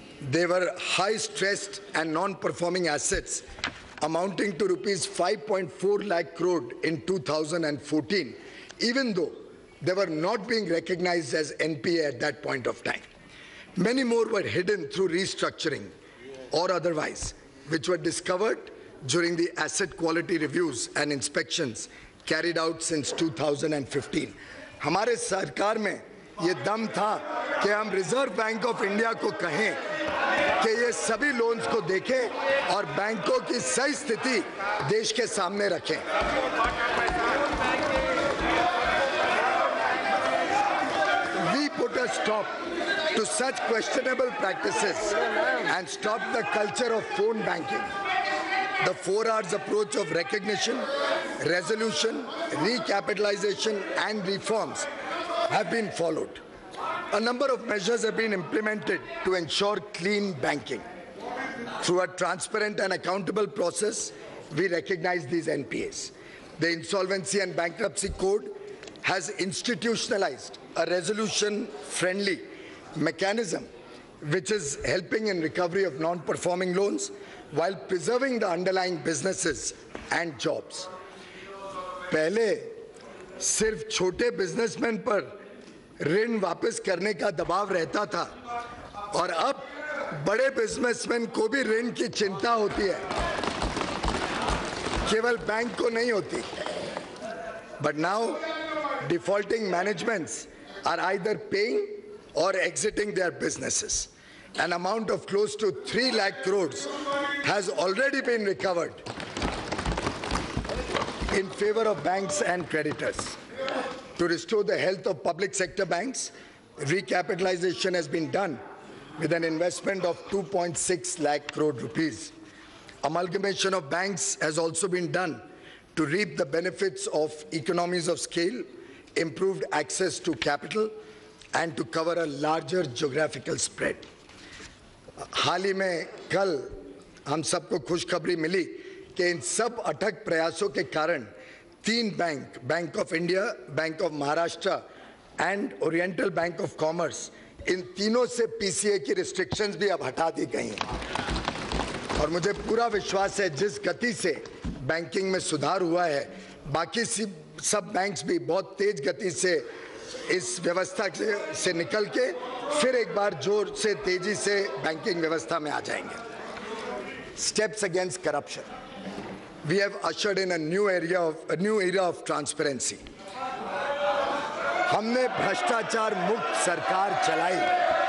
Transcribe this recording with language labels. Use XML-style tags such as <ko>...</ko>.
<en>They were high stressed and non-performing assets amounting to rupees 5.4 lakh crore in 2014, even though they were not being recognized as NPA at that point of time. Many more were hidden through restructuring or otherwise, which were discovered during the asset quality reviews and inspections carried out since 2015.</en> <hi>हमारे सरकार में ये दम था कि हम reserve bank of India को कहें कि ये सभी लोन्स को देखें और बैंकों की सही स्थिति देश के सामने रखें।</hi> <en>We put a stop to such questionable practices and stop the culture of phone banking. The 4 R's approach of recognition, resolution, recapitalization and reforms have been followed. A number of measures have been implemented to ensure clean banking. Through a transparent and accountable process, we recognize these NPAs. The Insolvency and Bankruptcy Code has institutionalized a resolution-friendly mechanism which is helping in recovery of non-performing loans while preserving the underlying businesses and jobs.</en> <hi>पहले सिर्फ छोटे businessman पर ऋण वापस करने का दबाव रहता था और अब बड़े बिजनेसमैन को भी ऋण की चिंता होती है, केवल बैंक को नहीं होती.</hi> <en>But now defaulting managements are either paying or exiting their businesses. An amount of close to 3 lakh crores has already been recovered in favor of banks and creditors. To restore the health of public sector banks, recapitalization has been done with an investment of 2.6 lakh crore rupees. Amalgamation of banks has also been done to reap the benefits of economies of scale, improved access to capital, and to cover a larger geographical spread.</en> <hi>हाल ही में कल हम सबको खुशखबरी मिली कि इन सब अथक प्रयासों के कारण 3 bank, bank of India, bank of Maharashtra and oriental bank of commerce, इन तीनों से पीसीए की रिस्ट्रिक्शंस भी अब हटा दी गई हैं और मुझे पूरा विश्वास है जिस गति से बैंकिंग में सुधार हुआ है, बाकी सब बैंक्स भी बहुत तेज गति से इस व्यवस्था से निकल के फिर एक बार जोर से तेजी से बैंकिंग व्यवस्था में आ जाएंगे.</hi> <en>Steps against corruption. We have ushered in a new era of transparency.</en> <hi>हमने भ्रष्टाचार मुक्त सरकार चलाई.</hi>